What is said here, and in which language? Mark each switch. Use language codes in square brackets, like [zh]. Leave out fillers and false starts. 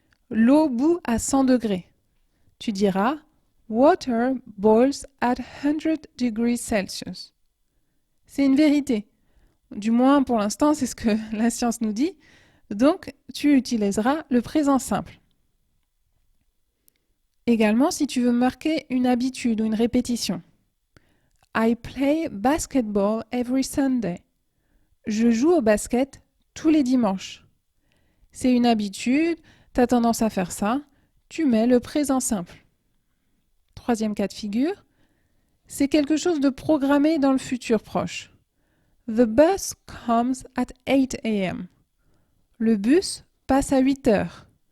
[fr] L'eau bout à 100 degrés. Tu diras [en] Water boils at 100 degrees Celsius. [fr] C'est une vérité. Du moins, pour l'instant, c'est ce que la science nous dit. Donc, tu utiliseras le présent simple. Également, si tu veux marquer une habitude ou une répétition. [en] I play basketball every Sunday. [fr] Je joue au basket tous les dimanches. C'est une habitude, tu as tendance à faire ça. Tu mets le présent simple. Troisième cas de figure, c'est quelque chose de programmé dans le futur proche. [en] The bus comes at 8 a.m. [fr] Le bus passe à 8 heures.